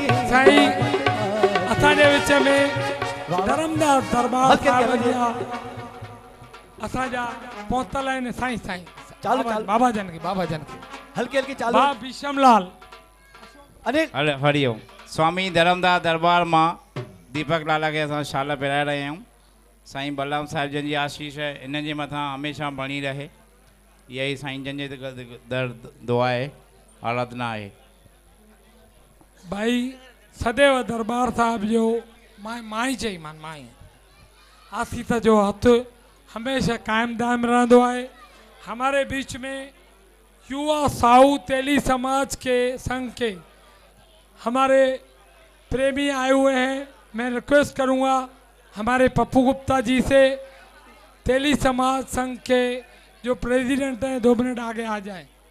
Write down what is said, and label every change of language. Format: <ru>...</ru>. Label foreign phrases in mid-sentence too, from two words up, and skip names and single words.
<sd>साईं असांजे विच में धर्मदास दरबार हल्के साहिब हल्के जा असांजा पहुतल आहिनि साईं साईं चालू चालू बाबा जन के बाबा जन के हल्के हल्के चालू बा भीषमलाल अनिल हले हरिओम स्वामी धर्मदास दरबार मां दीपक लाला खे असां शाल पिराए रहिया आहियूं साईं बलराम साहिब जन जी आशीष इन जे मथां हमेशह बणी रहे इहा ई साईं जन जे दर दुआ आहे आराधना आहे भाई सदैव दरबार साहब जो माई चईमान माई आसीस जो हथ हमेशा कायम दायम रहंदो है।</sd> <hi>हमारे बीच में युवा साहू तेली समाज के संघ के हमारे प्रेमी आए हुए हैं। मैं रिक्वेस्ट करूंगा हमारे पप्पू गुप्ता जी से तेली समाज संघ के जो प्रेसिडेंट हैं 2 मिनट आगे आ जाएं।</hi>